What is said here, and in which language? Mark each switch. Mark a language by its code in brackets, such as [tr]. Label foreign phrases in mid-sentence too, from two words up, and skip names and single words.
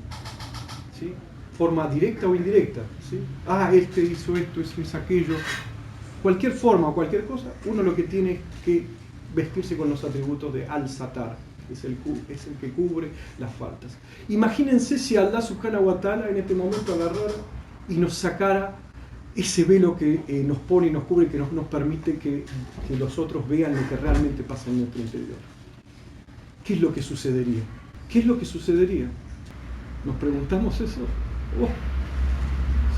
[es] ¿Sí? Forma directa o indirecta. ¿Sí? Este hizo esto, este hizo aquello. Cualquier forma o cualquier cosa, uno lo que tiene es que vestirse con los atributos de al-satar, es el que cubre las faltas. Imagínense si Allah [ar] subhanahu wa ta'ala [es] en este momento agarrara y nos sacara ese velo que nos pone y nos cubre, que nos permite que los otros vean lo que realmente pasa en nuestro interior. ¿qué es lo que sucedería? ¿Qué es lo que sucedería? ¿Nos preguntamos eso? Oh, sí.